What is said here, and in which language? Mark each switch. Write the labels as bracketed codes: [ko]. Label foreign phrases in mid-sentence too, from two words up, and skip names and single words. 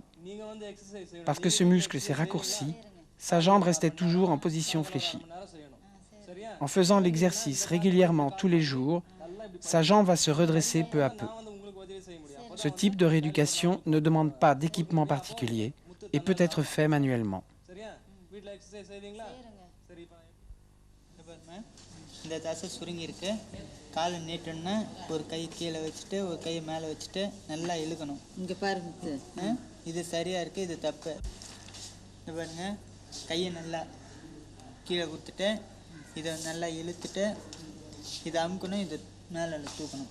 [fr] Parce que ce muscle s'est raccourci, sa jambe restait toujours en position fléchie. En faisant l'exercice régulièrement tous les jours, sa jambe va se redresser peu à peu. Ce type de rééducation ne demande pas d'équipement particulier et peut être fait manuellement. [ta] கால் நீட்டணும்னா ஒரு கை கீழே வச்சுட்டு ஒரு கை மேலே வச்சுட்டு நல்லா இழுக்கணும். இங்கே பாருங்க, இது சரியாக இருக்குது, இது தப்பு. இது பாருங்க, கையை நல்லா கீழே கொடுத்துட்டு இதை நல்லா இழுத்துட்டு இதை அமுக்கணும், இது மேலே தூக்கணும்.